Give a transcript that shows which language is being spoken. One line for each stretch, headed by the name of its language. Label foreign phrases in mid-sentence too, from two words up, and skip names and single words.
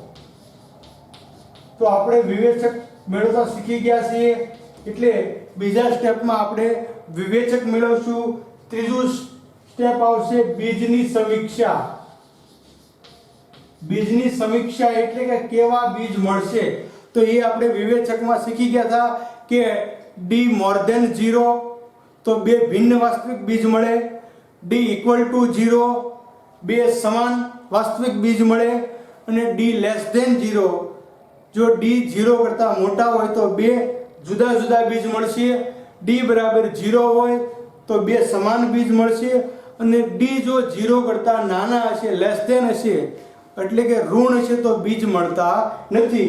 Gujarati: તો આપણે વિવેચક મેળવતા શીખી ગયા છીએ એટલે બીજા સ્ટેપમાં આપણે વિવેચક મેળવશું. ત્રીજું સ્ટેપ આવશે બીજની સમીક્ષા. બીજની સમીક્ષા એટલે કે કેવા બીજ મળશે. તો એ આપણે વિવેચકમાં શીખી ગયા હતા કે
English: d more than 0
Gujarati: તો બે ભિન્ન વાસ્તવિક બીજ મળે,
English: d equal to 0
Gujarati: બે સમાન વાસ્તવિક બીજ મળે અને
English: d less than 0
Gujarati: જો d 0 કરતા મોટા હોય તો બે જુદા જુદા બીજ મળશે. d બરાબર 0 હોય તો બે સમાન બીજ મળશે અને d જો 0 કરતા નાના હશે,
English: less than
Gujarati: હશે એટલે કે ઋણ હશે તો બીજ મળતા નથી.